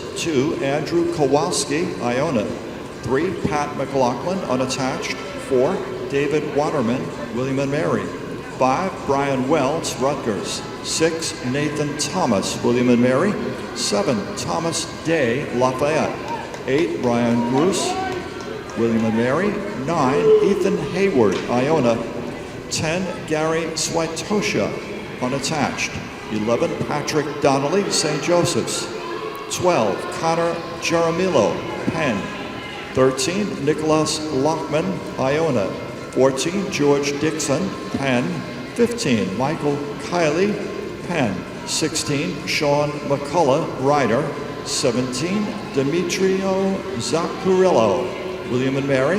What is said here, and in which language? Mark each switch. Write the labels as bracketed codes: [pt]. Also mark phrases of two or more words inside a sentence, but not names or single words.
[en] 2, Andrew Kowalski, Iona. 3, Pat McLaughlin, unattached. 4, David Waterman, William & Mary. 5, Brian Wells, Rutgers. 6, Nathan Thomas, William & Mary. 7, Thomas Day, Lafayette. 8, Ryan Bruce, William & Mary. 9, Ethan Hayward, Iona. 10, Gary Swaitosha, unattached. 11, Patrick Donnelly, St. Joseph's. 12, Connor Jaramillo, Penn. 13, Nicholas Lockman, Iona. 14, George Dixon, Penn. 15, Michael Kiley, Penn. 16, Sean McCullough, Ryder. 17, Demetrio Zaccarillo, William & Mary.